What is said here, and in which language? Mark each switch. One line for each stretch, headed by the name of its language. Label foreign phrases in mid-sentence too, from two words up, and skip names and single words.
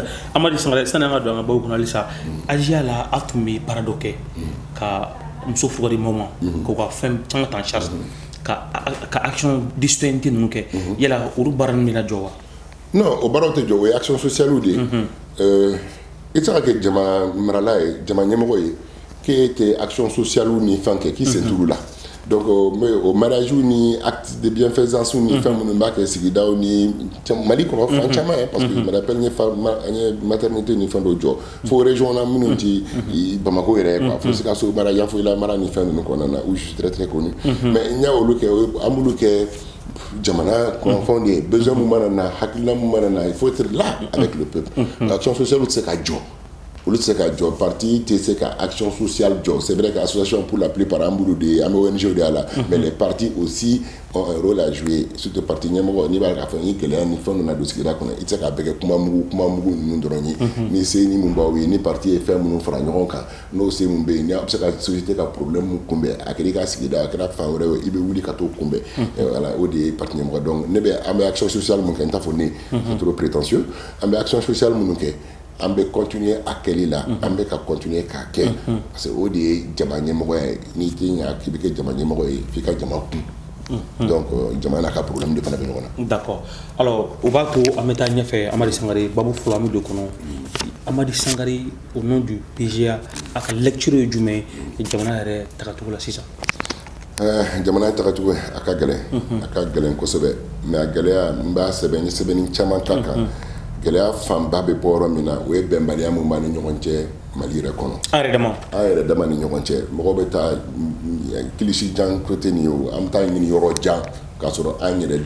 Bambara: Amadi Sangare sani an ka don an ka babu kɔnɔ halisa AJA la a tun bɛ baara dɔ kɛ ka muso fugari maaw ma k'u ka fɛn caman ta
French: en charge
Bambara: ka
French: action de citoyenneté
Bambara: ninnu kɛ yala olu baara ninnu bɛ na jɔ wa. non o baaraw tɛ jɔ o ye
French: action sociale
Bambara: de ye i tɛ se ka kɛ jama marala ye jama ɲɛmɔgɔ ye k'e tɛ
French: action sociale
Bambara: ni fɛn kɛ k'i sen t'olu la.
French: Donc au mariage
Bambara: ni
French: acte de bienfaisance
Bambara: ni fɛn minnu b'a kɛ sigidaw ni Mali kɔnɔ fan caman
French: parce que je me rappelle
Bambara: n ye maternité ni fɛn dɔw jɔ fo région na minnu ti Bamako yɛrɛ quoi fo Sikaso mara Yafoyila mara ni fɛn ninnu kɔnɔna na
French: où je suis très connu mais
Bambara: n y'a olu kɛ an b'olu kɛ jamana kɔnɔfɛnw de ye besoin mun mana na hakilina mun mana na
French: il faut être là avec le peuple l'action sociale
Bambara: tɛ se ka jɔ olu tɛ se ka jɔ parti tɛ se ka
French: action sociale
Bambara: jɔ
French: c'est vrai que association pour la plupart
Bambara: an b'olu de ye an bɛ ONG de y'a la mais
French: les partis aussi ont un rôle à jouer surtout
Bambara: parti ɲɛmɔgɔ n'i b'a k'a fɔ ni gɛlɛya ni fɛn nana don sigida kɔnɔ i tɛ se k'a bɛɛ kɛ kuma mugu ninnu dɔrɔn ye ni se ni mun b'aw ye ni parti ye fɛn minnu fara ɲɔgɔn kan n'o se mun bɛ yen ni a bɛ se ka société ka problème mun kunbɛn a kɛra i ka sigida a kɛra fan wɛrɛ ye i bɛ wuli ka t'o kunbɛn voilà o de ye parti ɲɛmɔgɔ donc ne bɛ an bɛ
French: action sociale
Bambara: mun kɛ n t'a fɔ ne
French: c'est trop prétentieux
Bambara: an bɛ
French: action sociale
Bambara: minnu kɛ an bɛ continuer a kɛli la an bɛ ka continuer k'a kɛ
French: parce que
Bambara: o de ye jama ɲɛmɔgɔya ye n'i tɛ ɲa k'i bɛ kɛ jama ɲɛmɔgɔ ye f'i ka jama kun donc jama n'a ka problème de fana bɛ ɲɔgɔn na.
French: D'accord alors
Bambara: o b'a to an bɛ taa ɲɛfɛ Amadi Sangare babu fɔlɔ an bɛ don kɔnɔ Amadi Sangare
French: au nom du PGA
Bambara: a ka lecture ye jumɛn ye jamana yɛrɛ tagacogo la sisan. jamana tagacogo a ka gɛlɛn kosɛbɛ mais a gɛlɛya n b'a sɛbɛn ni sɛbɛnni caman k'a kan. Gɛlɛya fanba bɛ bɔ yɔrɔ min na o ye bɛnbaliya min b'a ni ɲɔgɔn cɛ Mali yɛrɛ kɔnɔ an yɛrɛ dama ni ɲɔgɔn cɛ mɔgɔw bɛ taa kilisi jan côté nin ye o an bɛ taa ɲini yɔrɔ jan k'a sɔrɔ an yɛrɛ